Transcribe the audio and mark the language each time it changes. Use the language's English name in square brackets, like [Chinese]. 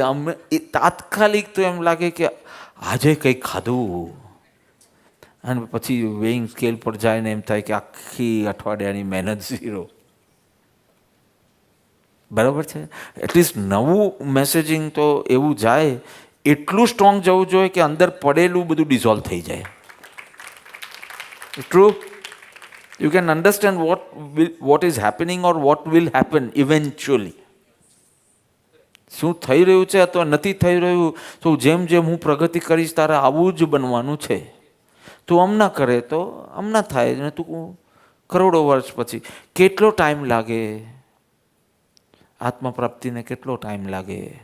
[Gujarati] અમને એ તાત્કાલિક તો એમ લાગે કે આજે કંઈક ખાધું, અને પછી વેઇંગ સ્કેલ પર જાય ને એમ થાય કે આખી અઠવાડિયાની મહેનત ઝીરો. બરાબર છે? એટલીસ્ટ નવું મેસેજિંગ તો એવું જાય, એટલું સ્ટ્રોંગ જવું જોઈએ કે અંદર પડેલું બધું ડિઝોલ્વ થઈ જાય. True? [English] You can understand what is happening or what will happen eventually. [Gujarati] શું થઈ રહ્યું છે અથવા નથી થઈ રહ્યું, તો જેમ જેમ હું પ્રગતિ કરીશ તારે આવું જ બનવાનું છે. તું હમણાં કરે તો હમણાં થાય, ને તું કરોડો વર્ષ પછી. કેટલો ટાઈમ લાગે આત્મપ્રાપ્તિને? કેટલો ટાઈમ લાગે?